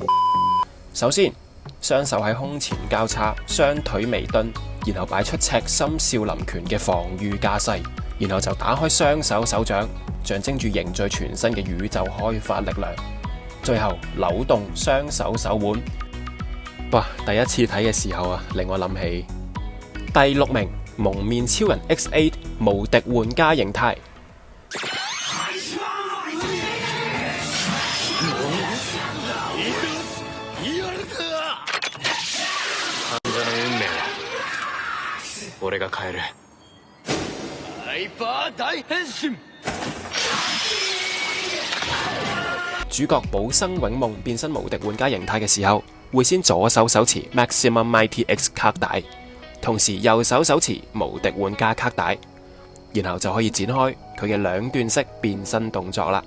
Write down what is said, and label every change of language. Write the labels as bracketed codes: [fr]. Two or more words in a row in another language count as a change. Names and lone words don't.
[yue] 首先，雙手喺胸前交叉，雙腿微蹲，然後擺出赤心少林拳嘅防禦架勢，然後就打開雙手手掌，象徵住凝聚全身嘅宇宙開發力量。最後扭動雙手手腕。哇！第一次睇嘅時候啊，令我諗起第6名，蒙面超人 X8 無敵玩家形態。 [ja] 俺が変える。ハイパー大変身。 [yue] 主角寶生永夢變身無敵玩家形態嘅時候，會先左手手持 Maximum Mighty X 卡帶，同時右手手持無敵玩家卡帶，然後就可以展開佢嘅兩段式變身動作啦。